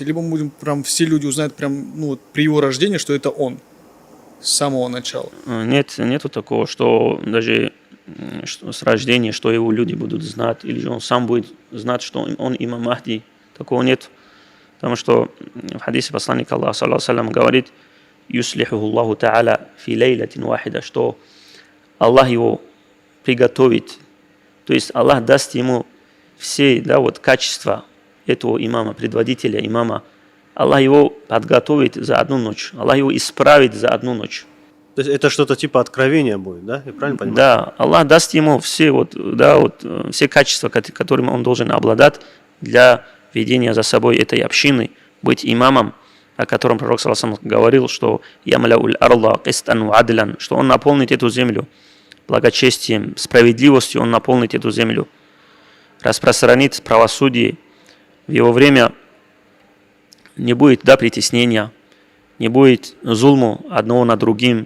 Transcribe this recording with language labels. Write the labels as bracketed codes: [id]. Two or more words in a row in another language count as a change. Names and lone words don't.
[ru] Либо мы будем все люди узнают при его рождении, что это он с самого начала. Нету такого, что даже с рождения, что его люди будут знать, или же он сам будет знать, что он имам Махди. Такого нет. Потому что в хадисе посланника Аллаха [ar] صلى الله عليه وسلم [ru] говорит: [ar] «يصلحه الله تعالى في ليلة واحدة», [ru] что Аллах его приготовит. То есть Аллах даст ему все качества этого имама, предводителя имама. Аллах его подготовит за одну ночь. Аллах его исправит за одну ночь. То есть это что-то типа откровения будет, да? Я правильно понимаю? Да, Аллах даст ему все, все качества, которыми он должен обладать для ведения за собой этой общины, быть имамом, о котором пророк [ar] صلى الله عليه وسلم [ru] говорил, что [ar] «يملأ الأرض قسطا وعدلا», [ru] что он наполнит эту землю благочестием, справедливостью, он наполнит эту землю, распространит правосудие. В его время не будет притеснения, не будет зулму одного над другим.